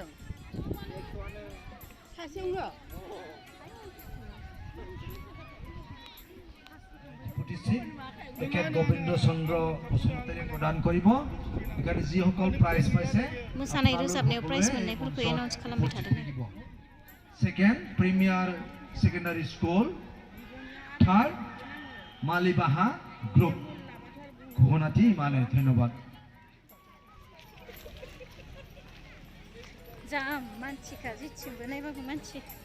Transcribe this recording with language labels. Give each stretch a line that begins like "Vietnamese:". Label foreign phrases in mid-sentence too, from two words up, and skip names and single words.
Bodo: सासेयावनो?
Assamese: গোবিন্দ চন্দ্র বসুমতাৰী প্ৰদান কৰিব। এখানে যিসকল প্ৰাইজ পাইছে
Bodo: मोसानाय रोजाबनायाव प्राइज मोननायफोरखौ एनाउन्स खालामबाय थादों।
English: Second Premier Secondary School, third Malibaha group
Bodo: घुगनाथि माने धन्यबाद। जा मानसिखा जेथिंबो नायबाबो मानसि।